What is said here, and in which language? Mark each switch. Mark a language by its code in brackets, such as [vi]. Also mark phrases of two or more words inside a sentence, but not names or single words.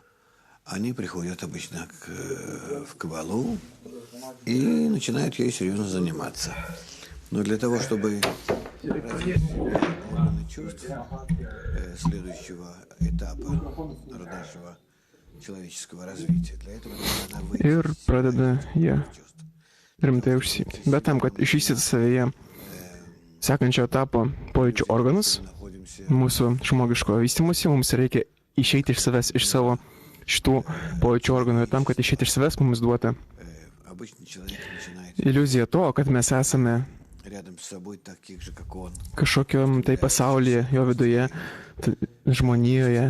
[ru] Они приходят обычно в Каббалу и начинают ею серьезно заниматься. Но для того, чтобы развить органы чувств следующего этапа нашего человеческого развития, для этого надо выйти [lt] Ir pradeda jie rimtai užsiimti. Bet tam, kad išvystyti savyje sekančio etapo pojūčių organus, mūsų žmogiško vystymosi, mums reikia išeiti iš savęs, iš savo šitų pojūčių organų. Ir tam, kad išeiti iš savęs, mums duota iliuzija to, kad mes esame kažkokiam tai pasaulyje, jo viduje, žmonijoje.